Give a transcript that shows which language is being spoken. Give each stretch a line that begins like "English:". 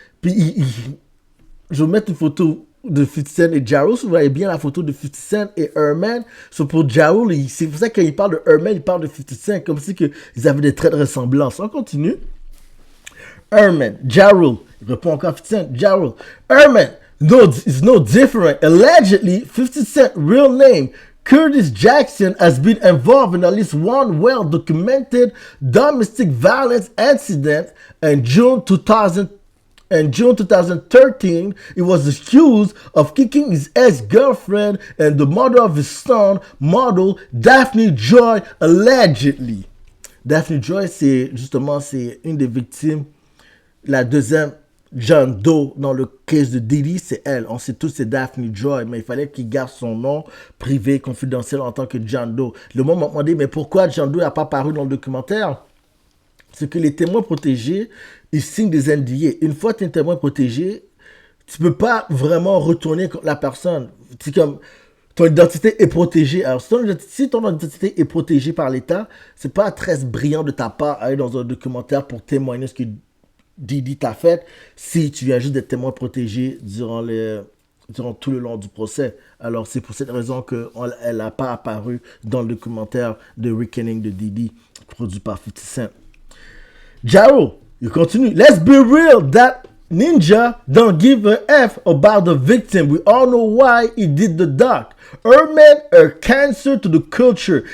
French: Puis je vais mettre une photo de 50 Cent et Ja Rule. Si vous voyez bien la photo de 50 Cent et Herman, c'est pour Ja Rule, c'est pour ça que quand il parle de Herman, il parle de 50 Cent, comme si ils avaient des traits de ressemblance. On continue. Herman, Ja Rule. Il répond encore 50 Cent, Ja Rule.
English: Herman, no, it's no different. Allegedly, 50 Cent real name, Curtis Jackson, has been involved in at least one well-documented domestic violence incident in June 2013, he was accused of kicking his ex-girlfriend and the mother of his son, model Daphne Joy, allegedly.
French: Daphne Joy, c'est une des victimes. La deuxième, John Doe, dans le case de Diddy, c'est elle. On sait tous c'est Daphne Joy, mais il fallait qu'il garde son nom privé, confidentiel en tant que John Doe. Le monde m'a demandé, mais pourquoi John Doe n'a pas paru dans le documentaire? C'est que les témoins protégés, ils signent des NDA. Une fois que tu es un témoin protégé, tu peux pas vraiment retourner contre la personne. C'est comme, ton identité est protégée. Alors, si ton identité est protégée par l'État, c'est pas très brillant de ta part aller dans un documentaire pour témoigner ce que Diddy t'a fait si tu viens juste d'être témoin protégé durant tout le long du procès. Alors, c'est pour cette raison qu'elle n'a pas apparu dans le documentaire de Reckoning de Diddy, produit par 50 Cent. Ja Rule, il continue.
English: Let's be real, that ninja don't give a F about the victim. We all know why he did the doc. Herman, a cancer to the culture.